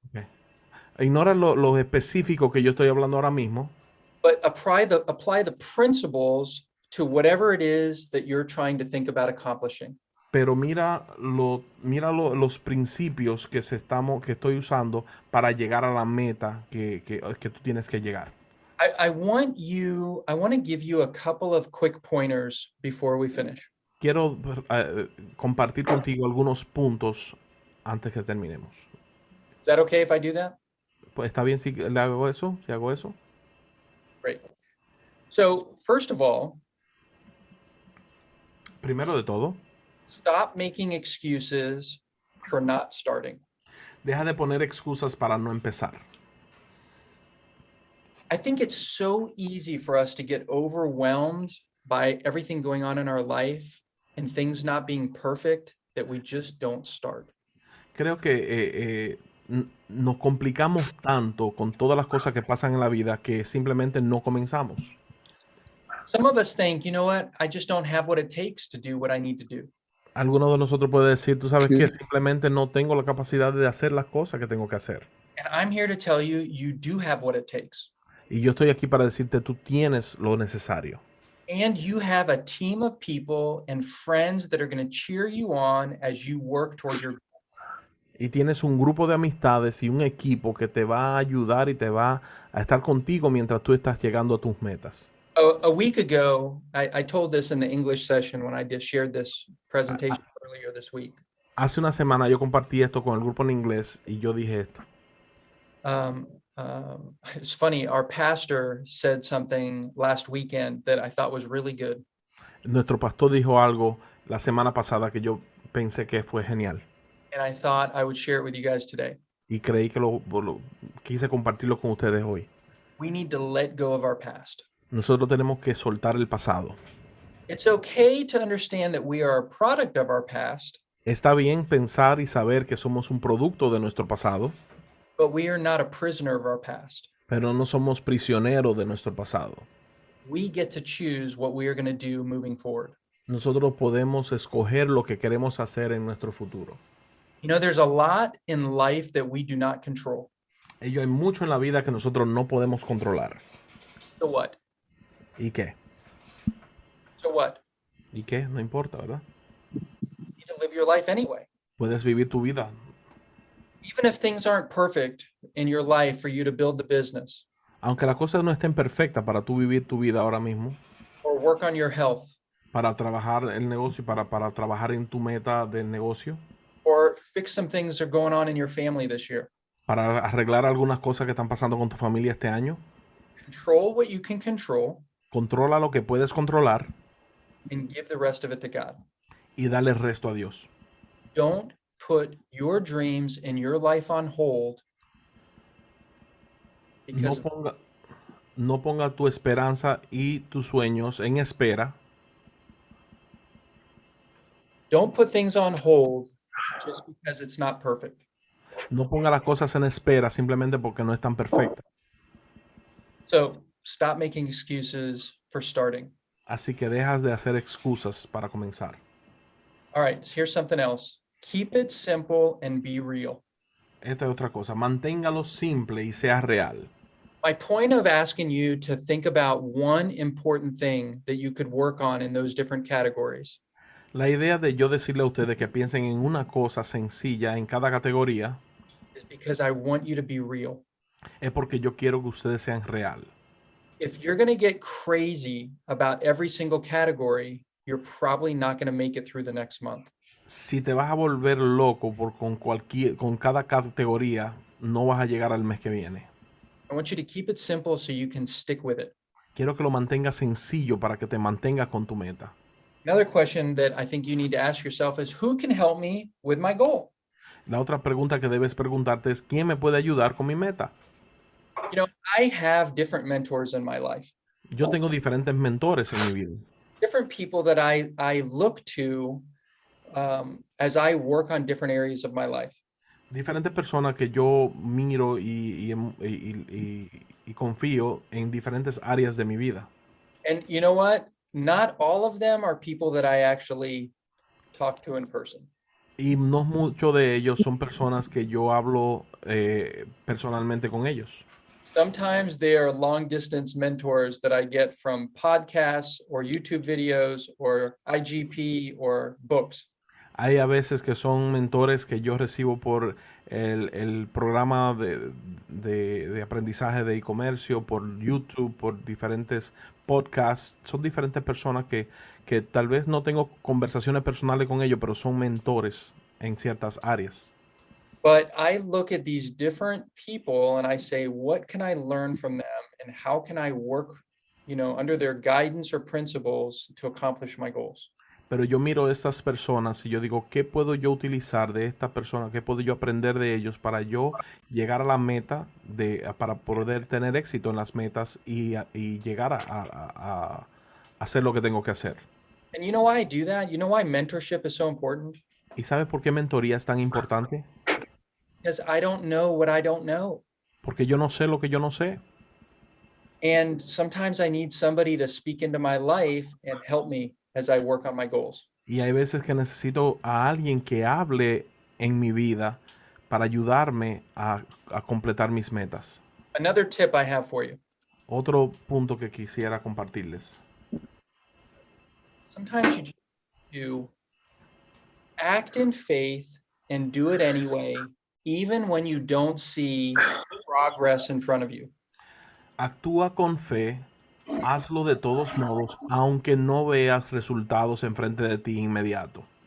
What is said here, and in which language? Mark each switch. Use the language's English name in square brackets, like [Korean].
[English] Okay. [Spanish] Ignora lo específico que yo estoy hablando ahora mismo. [English] But apply the principles to whatever it is that you're trying to think about accomplishing. [Spanish] Pero mira los principios que estoy usando para llegar a la meta que tú tienes que llegar. [English] I want to give you a couple of quick pointers before we finish. [Spanish] Quiero compartir contigo algunos puntos antes que terminemos. [English] Is that okay if I do that? [Spanish] Pues está bien si le hago eso, si hago eso. [English] Great. So, first of all, [Spanish] primero de todo, [English] stop making excuses for not starting. [Spanish] Deja de poner excusas para no empezar. [English] I think it's so easy for us to get overwhelmed by everything going on in our life and things not being perfect that we just don't start. [Spanish] Creo que nos complicamos tanto con todas las cosas que pasan en la vida que simplemente no comenzamos. [English] Some of us think, you know what, I just don't have what it takes to do what I need to do. [Spanish] Algunos de nosotros puede decir, tú sabes que simplemente no tengo la capacidad de hacer las cosas que tengo que hacer. [English] And I'm here to tell you, you do have what it takes. [Spanish] Y yo estoy aquí para decirte, tú tienes lo necesario. [English] And you have a team of people and friends that are going to cheer you on as you work towards your goal. [Spanish] Y tienes un grupo de amistades y un equipo que te va a ayudar y te va a estar contigo mientras tú estás llegando a tus metas. [English] A week ago, I told this in the English session when I just shared this presentation earlier this week. [Spanish] Hace una semana yo compartí esto con el grupo en inglés y yo dije esto. [English] It's funny, our pastor said something last weekend that I thought was really good. [Spanish] Nuestro pastor dijo algo la semana pasada que yo pensé que fue genial. [English] And I thought I would share it with you guys today. [Spanish] Y creí que quise compartirlo con ustedes hoy. [English] We need to let go of our past. [Spanish] Nosotros tenemos que soltar el pasado. [English] It's okay to understand that we are a product of our past. [Spanish] Está bien pensar y saber que somos un producto de nuestro pasado. [English] But we are not a prisoner of our past. [Spanish] Pero no somos prisioneros de nuestro pasado. [English] We get to choose what we are going to do moving forward. [Spanish] Nosotros podemos escoger lo que queremos hacer en nuestro futuro. [English] You know, there's a lot in life that we do not control. [Spanish] Hay mucho en la vida que nosotros no podemos controlar. [English] So what? [Spanish] ¿Y qué? [English] So what? [Spanish] ¿Y qué? No importa, ¿verdad? [English] You need to live your life anyway. [Spanish] Puedes vivir tu vida. [English] Even if things aren't perfect in your life for you to build the business. [Spanish] Aunque las cosas no estén perfectas para tú vivir tu vida ahora mismo. [English] Or work on your health. [Spanish] Para trabajar el negocio, para trabajar en tu meta del negocio. [English] Or fix some things that are going on in your family this year. [Spanish] Para arreglar algunas cosas que están pasando con tu familia este año. [English] Control what you can control. [Spanish] Controla lo que puedes controlar. [English] And give the rest of it to God. [Spanish] Y dale el resto a Dios. [English] Don't put your dreams and your life on hold. [Spanish] No ponga tu esperanza y tus sueños en espera. [English] Don't put things on hold just because it's not perfect. [Spanish] No ponga las cosas en espera simplemente porque no están perfectas. [English] So stop making excuses for starting. [Spanish] Así que dejas de hacer excusas para comenzar. [English] All right, here's something else. Keep it simple and be real. [Spanish] Esta es otra cosa. Manténgalo simple y sea real. [English] My point of asking you to think about one important thing that you could work on in those different categories. [Spanish] La idea de yo decirle a ustedes que piensen en una cosa sencilla en cada categoría [English] is because I want you to be real. [Spanish] Es porque yo quiero que ustedes sean real. [English] If you're going to get crazy about every single category, you're probably not going to make it through the next month. [Spanish] Si te vas a volver loco con cada categoría, no vas a llegar al mes que viene. [English] I want you to keep it simple so you can stick with it. [Spanish] Quiero que lo mantengas sencillo para que te mantengas con tu meta. [English] Another question that I think you need to ask yourself is, who can help me with my goal? [Spanish] La otra pregunta que debes preguntarte es, ¿quién me puede ayudar con mi meta? [English] You know, I have different mentors in my life. [Spanish] Yo tengo diferentes mentores en mi vida. [English] Different people that I look to as I work on different areas of my life. [Spanish] Diferentes personas que yo miro y confío en diferentes áreas de mi vida. [English] And you know what? Not all of them are people that I actually talk to in person. [Spanish] Y no muchos de ellos son personas que yo hablo personalmente con ellos. [English] Sometimes they are long distance mentors that I get from podcasts or YouTube videos or IGP or books. [Spanish] Hay a veces que son mentores que yo recibo por el programa de aprendizaje de e-comercio, por YouTube, por diferentes podcasts. Son diferentes personas que tal vez no tengo conversaciones personales con ellos, pero son mentores en ciertas áreas. [English] But I look at these different people and I say, what can I learn from them and how can I work, under their guidance or principles to accomplish my goals? [Spanish] Pero yo miro a estas personas y yo digo, ¿qué puedo yo utilizar de esta persona? ¿Qué puedo yo aprender de ellos para yo llegar a la meta, para poder tener éxito en las metas y llegar a hacer lo que tengo que hacer? [English] And you know why I do that? You know why mentorship is so important? [Spanish] ¿Y sabes por qué mentoría es tan importante? [English] Because I don't know what I don't know. [Spanish] Porque yo no sé lo que yo no sé. [English] And sometimes I need somebody to speak into my life and help me as I work on my goals. [Spanish] Y hay veces que necesito a alguien que hable en mi vida para ayudarme a completar mis metas. [English] Another tip I have for you. [Spanish] Otro punto que quisiera compartirles. [English] Sometimes you just do act in faith and do it anyway, even when you don't see progress in front of you. [Spanish] Actúa con fe, hazlo de todos modos, aunque no veas resultados enfrente de ti inmediato.